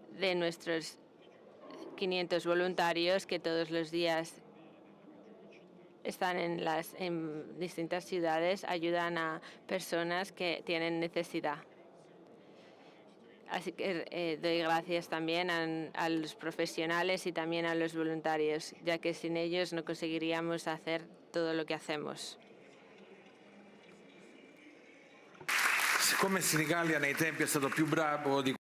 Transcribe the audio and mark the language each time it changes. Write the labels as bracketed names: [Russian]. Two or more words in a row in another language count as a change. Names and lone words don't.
[Spanish] de nuestros 500 voluntarios que todos los días están en distintas ciudades, ayudan a personas que tienen necesidad. Así que doy gracias también a los profesionales y también a los voluntarios, ya que sin ellos no conseguiríamos hacer todo lo que hacemos. [Italian] Come Senigallia nei tempi è stato più bravo di...